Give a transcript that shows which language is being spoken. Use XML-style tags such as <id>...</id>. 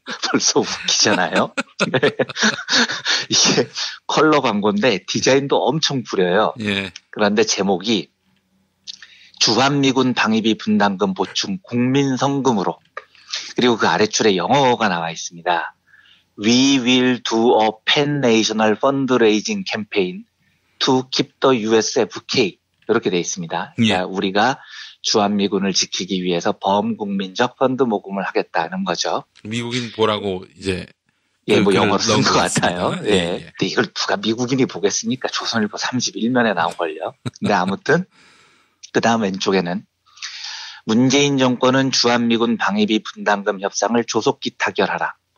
<ko>벌써 웃기잖아요. 이게 컬러 광고인데 디자인도 엄청 구려요. 그런데 제목이 주한미군 방위비 분담금 보충 국민성금으로, 그리고 그 아래줄에 영어가 나와 있습니다.</ko> <en>We will do a pan-national fundraising campaign to keep the USFK.</en> <ko>이렇게 돼 있습니다. 그러니까 예. 우리가 주한미군을 지키기 위해서 범국민적 펀드 모금을 하겠다는 거죠. 미국인 보라고 이제 예, 뭐 영어로 쓴 것 같아요. 예. 예. 근데 이걸 누가 미국인이 보겠습니까? 조선일보 31면에 나온걸요. 근데 아무튼 그 다음 왼쪽에는 문재인 정권은 주한미군 방위비 분담금 협상을 조속히 타결하라.</ko>